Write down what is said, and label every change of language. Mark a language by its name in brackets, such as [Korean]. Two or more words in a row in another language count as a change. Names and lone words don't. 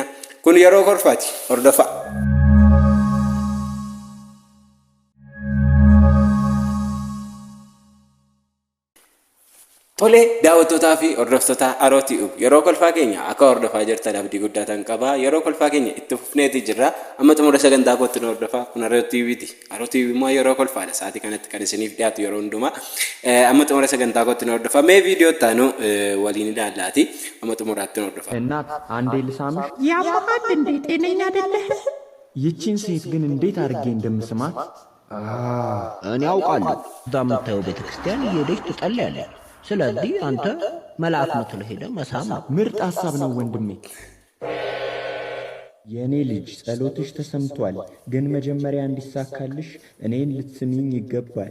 [Oromo] Kun yeroo kolfaati hordofaa. Tole daawwattootaa fi hordoftoota Arootiif yeroo kolfaa keenya akka hordofaa jirtan abdii guddaa tan qaba. Yeroo kolfaa keenya itti fufneeti jirra. Amma xumura sagantaa kootti nu hordofaa. Kun Arootiifiti. Arootiif immoo yeroo kolfaadha. Sa'aatii kanatti kan isiniif dhiyaatu yeroo hundumaa. Amma xumura sagantaa kootti nu hordofaa. Mee viidiyoo taanu waliin ilaallaati. Amma xumuraatti nu hordofaa. [Amharic] እናት አንዴ ልሳምሽ። ያማል እንዴ? ጤነኛ አይደለህ? ይቺን ሴት ግን እንዴት አድርጌ እንደምስማት እኔ አውቃለሁ። እዛ የምታየው ቤተክርስቲያን እየሄደች ትጸልያለች። ስለዚህ አንተ መልአክ ምትል ሄደ መሳም ነው። ምርጥ ሐሳብ ነው ወንድሜ። የኔ ልጅ ጸሎትሽ ተሰምቷል፣ ግን መጀመሪያ እንዲሳካልሽ እኔን ልትስሚኝ ይገባል።